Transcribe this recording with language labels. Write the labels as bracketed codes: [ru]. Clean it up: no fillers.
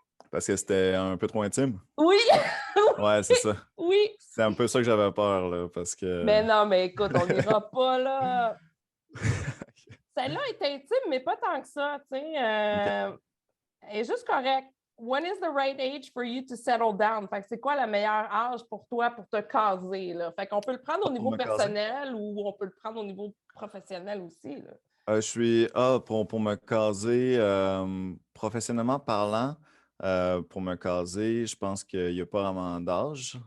[fr] Parce que c'était un peu trop intime. oui, Ouais, c'est ça. oui. C'est un peu ça que j'avais peur, là, parce que... Mais non, mais écoute, on n'ira pas là. Celle-là est intime, mais pas tant que ça. Tu sais, elle est juste correcte. [en] When is the right age for you to settle down? [fr] Fait que c'est quoi le meilleur âge pour toi pour te caser? Là? Fait qu'on peut le prendre au Pour niveau me caser? personnel ou on peut le prendre au niveau professionnel aussi. Là. Je suis... pour me caser, professionnellement parlant, pour me caser, je pense qu'il n'y a pas vraiment d'âge.